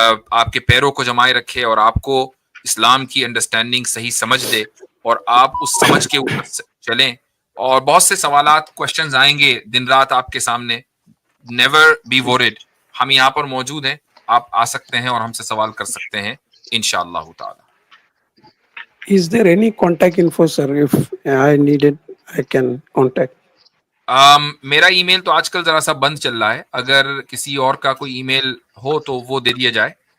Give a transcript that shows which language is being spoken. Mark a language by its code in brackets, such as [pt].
[ur] آپ کے پیروں کو جمائے رکھے، اور آپ کو اسلام کی انڈرسٹینڈنگ صحیح سمجھ دے، اور آپ اس سمجھ کے اوپر چلیں. اور بہت سے سوالات، کوشچنز آئیں گے دن رات آپ کے سامنے. [en] never be word, [ur] ہم یہاں پر موجود ہیں. آپ آ سکتے ہیں اور ہم سے سوال کر سکتے ہیں انشاءاللہ تعالی. [en] Is there any contact info, sir? If I need it, I can contact. [ur] میرا ای میل تو آج کل ذرا سا بند چل رہا ہے. اگر کسی اور کا کوئی ای میل ہو تو وہ دے دیا جائے.